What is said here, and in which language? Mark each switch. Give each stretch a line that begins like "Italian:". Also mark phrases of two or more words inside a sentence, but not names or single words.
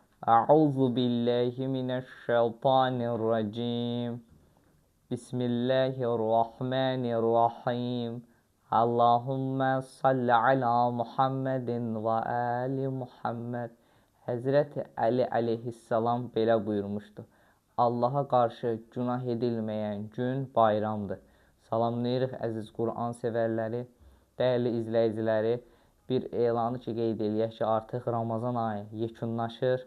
Arabic: أعوذ بالله من الشيطان الرجيم. بسم الله الرحمن الرحيم. اللهم صل على محمد وآل محمد.
Azerbaijani: Həzrəti Əli əleyhissalam belə buyurmuşdu. Allaha qarşı günah edilməyən gün bayramdır. Salamlayırıq əziz Quran sevərləri, dəyərli izləyiciləri. Bir elanı ki, qeyd eləyək ki, artıq Ramazan ayı yekunlaşır.